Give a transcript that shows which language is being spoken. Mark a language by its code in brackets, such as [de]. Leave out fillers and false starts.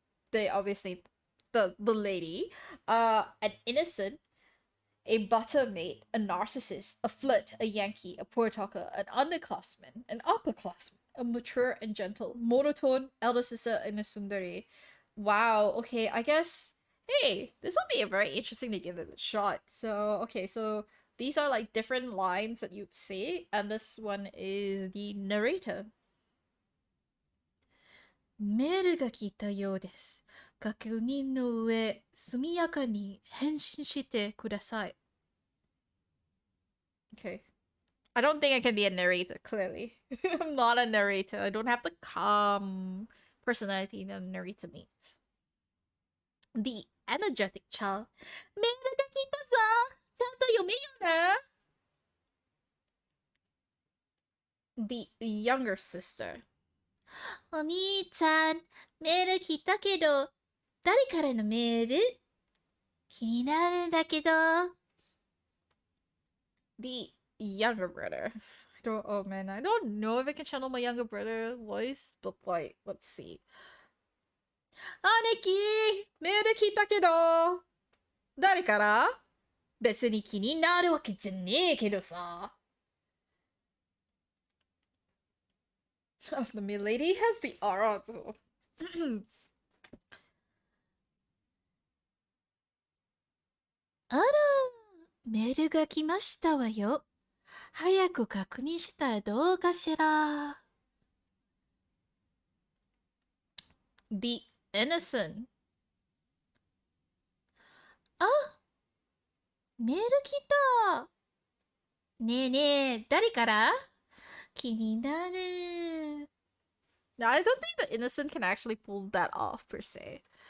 [en] They obviously the lady, an innocent, a buttermaid, a narcissist, a flirt, a Yankee, a poor talker, an underclassman, an upperclassman, a mature and gentle, monotone, elder sister, and a sundari. Wow, okay, I guess. Hey, this will be a very interesting to give it a shot. So, okay, so these are like different lines that you say, and this one is the narrator. [ja] メールが来たようです。確認の上、速やかに返信してください。 [en] Okay. I don't think I can be a narrator, clearly. I'm not a narrator. I don't have the calm personality that a narrator needs. The energetic child. [ja] メールが来たぞちゃんと読めよな [en] The younger sister. [ja] お兄ちゃん、メール来たけど、誰からのメール気になるんだけど。 [en] The younger brother. I don't. Oh man, I don't know if I can channel my younger brother voice, but like, let's see. [ja] 姉貴、メール来たけど、誰から別に気になるわけじゃねえけどさ。 [en] The milady has the aura too. [ja] あら、メールが来ましたわよ。早く確認したらどうかしら。 [en] The innocent. [ja] あ、メール来た。ねえねえ、誰から気になる。 [en] Now, I don't think the innocent can actually pull that off per se.